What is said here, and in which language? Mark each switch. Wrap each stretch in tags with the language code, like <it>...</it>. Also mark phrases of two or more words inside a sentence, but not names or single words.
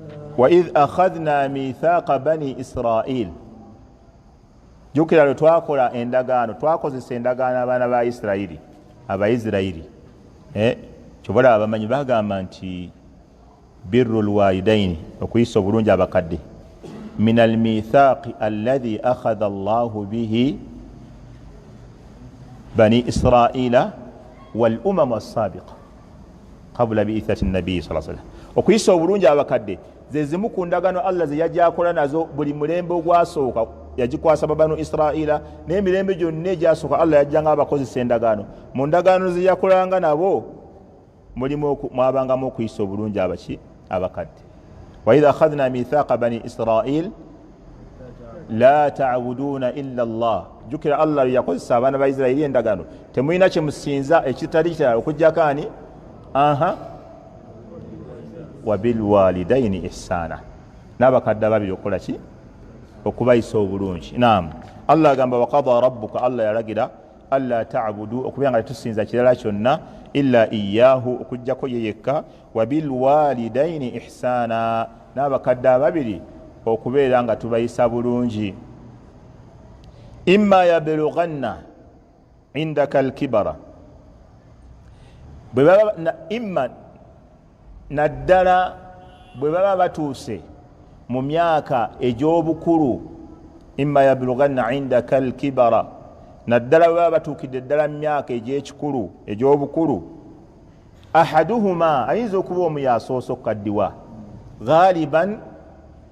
<ar>وإذ أخذنا ميثاق بني إسرائيل</ar> <lg>jukira lwe twakola endagaano twakozesa endagaano abaana ba Isirayiri Abaisirayiri kyobalaba abamanyi bagamba nti</lg> <ar>بر الوالدين</ar> <lg>okuyisa obulungi abakadde</lg> <ar>من الميثاق الذي أخذ الله به بني إسرائيل والأمم السابقة قبل بعثة النبي صلى الله عليه وسلم</ar> <lg>okuyisa obulungi abakadde ze zimu ku ndagaano Allah ze yajja akola nazo buli mulembe ogwasooka yagikwasa babanu Israila n'emirembe gyonna egyasooka Allah yajjanga abakozesa endagaano mu ndagaano ze yakolanga nabo mulimu mwabangamu okuyisa obulungi abakadde</lg> <ar>وإذ أخذنا ميثاق بني إسرائيل لا تعبدون إلا الله</ar> <lg>jukira Allah yakozesa abaana ba Israili endagaano temulina kye musinza ekitali kirala okujjakani</lg> <ar>وبالوالدين إحسانا</ar> <lg>n'abakadde babiri okola ki okubayisa obulungi. Naam, Allah agamba</lg> <ar>وقضى ربك</ar> <lg>Allah yalagira</lg> <ar>ألا تعبدوا</ar> <lg>okubanga tusinza kirala kyonna</lg> <ar>إلا إياه</ar> <lg>okujjako yeyekka</lg> <ar>وبالوالدين إحسانا</ar> <lg>n'abakadde babiri okubeera nga tubayisa bulungi.</lg> <ar>إما يبلغن عندك الكبر</ar> <lg>imma naddala bwe baba batuuse mu myaka egy'obukulu</lg> <ar>إما يبلغن عندك الكبر</ar> <lg>naddala bwe baba batuukidde ddala mu myaka egy'ekikulu egy'obukulu ahaduhuma ayinza okuba omu yasoose okukaddiwa ghaliban abasajja</lg>